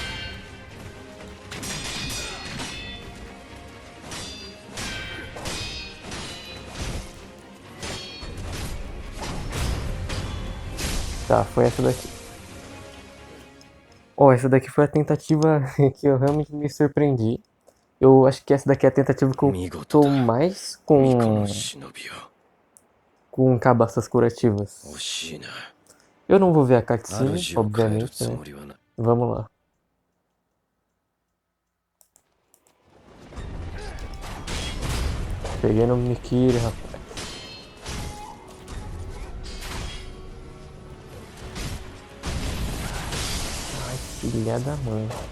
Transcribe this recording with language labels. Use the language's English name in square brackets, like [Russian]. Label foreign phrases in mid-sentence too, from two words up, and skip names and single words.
[Portuguese] Tá, foi essa daqui. Oh, essa daqui foi a tentativa que eu realmente me surpreendi. Eu acho que essa daqui é a tentativa que eu [Japanese] 見事 [Portuguese] tô [Japanese] だ [Portuguese] mais [Japanese] 巫女 [Portuguese] com, [Japanese] の忍びよ [Portuguese] com cabaças [Japanese] 惜 [Portuguese] curativas. [Japanese] しいな。 [Portuguese] Eu não vou ver a cutscene, [Japanese] 主を変える [Portuguese] obviamente, [Japanese] つ [Portuguese] né? [Japanese] もりはな。 [Portuguese] Vamos lá. Peguei no Mikiri, rapaz. Ai, filha da mãe.